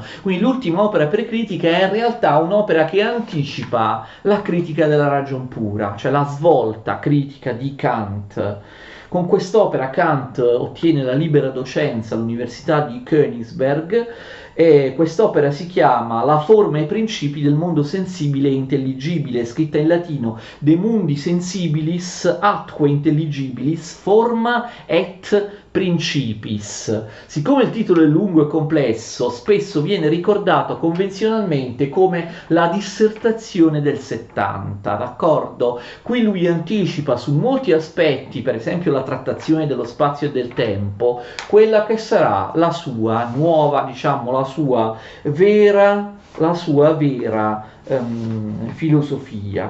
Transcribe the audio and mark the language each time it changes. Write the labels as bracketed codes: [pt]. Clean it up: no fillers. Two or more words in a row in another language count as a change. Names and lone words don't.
[it] Quindi l'ultima opera precritica è in realtà un'opera che anticipa la critica della ragion pura, cioè la svolta critica di Kant. Con quest'opera Kant ottiene la libera docenza all'Università di Königsberg, e quest'opera si chiama La forma e i principi del mondo sensibile e intelligibile, scritta in latino [la] De mundi sensibilis atque intelligibilis forma et principis. [it] Siccome il titolo è lungo e complesso, spesso viene ricordato convenzionalmente come la dissertazione del 70, d'accordo? Qui lui anticipa su molti aspetti, per esempio la trattazione dello spazio e del tempo, quella che sarà la sua nuova, diciamo, la sua vera filosofia.